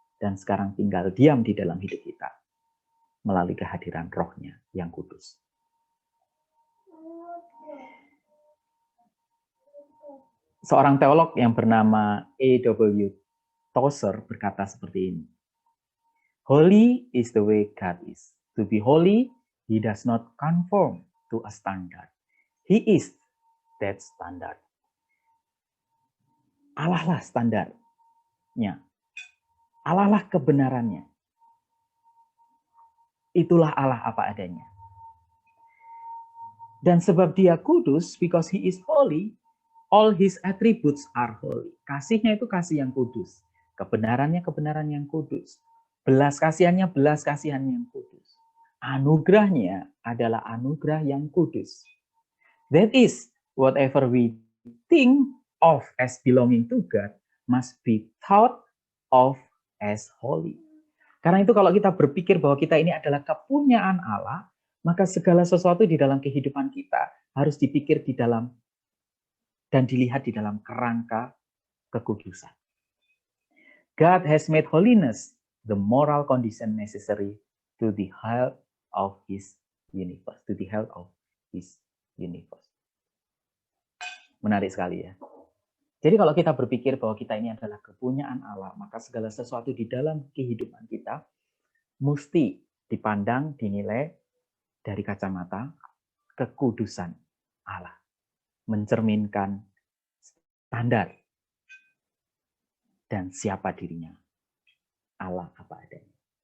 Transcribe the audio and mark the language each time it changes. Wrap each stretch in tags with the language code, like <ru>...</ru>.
<id>dan sekarang tinggal diam di dalam hidup kita melalui kehadiran Roh-Nya yang kudus. Seorang teolog yang bernama A.W. Tozer berkata seperti ini.</id> <en>Holy is the way God is. To be holy, He does not conform to a standard. He is that standard.</en> <id>Allah lah standarnya. Allah lah kebenarannya. Itulah Allah apa adanya. Dan sebab Dia kudus,</id> <en>because He is holy, all His attributes are holy.</en> <id>Kasihnya itu kasih yang kudus. Kebenarannya kebenaran yang kudus. Belas kasihannya belas kasihan yang kudus. Anugerahnya adalah anugerah yang kudus.</id> <en>That is, whatever we think of as belonging to God must be thought of as holy.</en> <id>Karena itu kalau kita berpikir bahwa kita ini adalah kepunyaan Allah, maka segala sesuatu di dalam kehidupan kita harus dipikir di dalam dan dilihat di dalam kerangka kekudusan.</id> <en>God has made holiness the moral condition necessary to the health of His universe. To the health of His universe.</en> <id>Menarik sekali ya. Jadi kalau kita berpikir bahwa kita ini adalah kepunyaan Allah, maka segala sesuatu di dalam kehidupan kita mesti dipandang, dinilai dari kacamata kekudusan Allah. Mencerminkan standar dan siapa dirinya. Allah apa adanya.</id>